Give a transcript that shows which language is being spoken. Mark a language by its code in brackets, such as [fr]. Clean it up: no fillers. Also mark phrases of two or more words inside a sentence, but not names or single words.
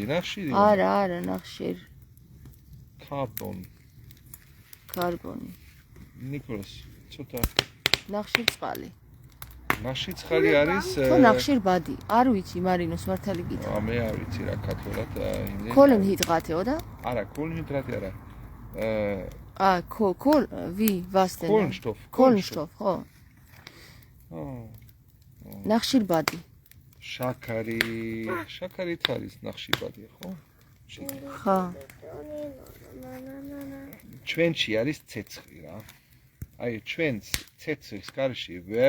[ka] არა, ნახშირ. კარბონი. ნიკოლას, ცოტა. ნახშირ წყალი. ნახშირ წყალი არის თუ ნახშირ ბადი. არ ვიცი, მარინოს მართალი გითხრა. მე არ ვიცი რა ქართულად იმზე. კოლინჰიდრატიო და? არა, კოლინჰიდრატი არა. [de] Wie, was denn? Kohlenstoff, [ka] ხო. ნახშირბადი. შაქარით არის ნახშირბადი, ხო? ხო. ჩვენში არის ცეცხლი რა. აი ჩვენს ცეცხლის გარშე ვერ